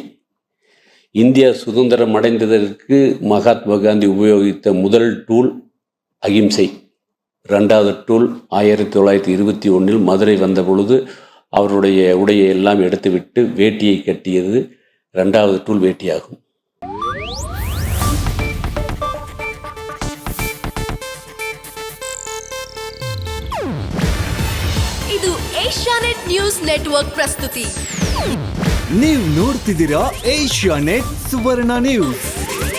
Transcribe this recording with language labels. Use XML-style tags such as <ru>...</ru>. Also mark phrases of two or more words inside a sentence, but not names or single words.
<ta>இந்தியா சுதந்திரம் அடைந்ததற்கு மகாத்மா காந்தி உபயோகித்த முதல் டூல் அகிம்சை. 2வது டூல் 1921 மதுரை வந்த பொழுது அவருடைய உடையை எல்லாம் எடுத்துவிட்டு வேட்டியை கட்டியது 2வது டூல் வேட்டியாகும்.</ta> <kn>ಇದು ಏಷ್ಯಾನೆಟ್ ನ್ಯೂಸ್ ನೆಟ್ವರ್ಕ್ ಪ್ರಸ್ತುತಿ. ನೀವು ನೋಡ್ತಿದ್ದೀರಾ ಏಷ್ಯಾನೆಟ್ ಸುವರ್ಣ ನ್ಯೂಸ್.</kn>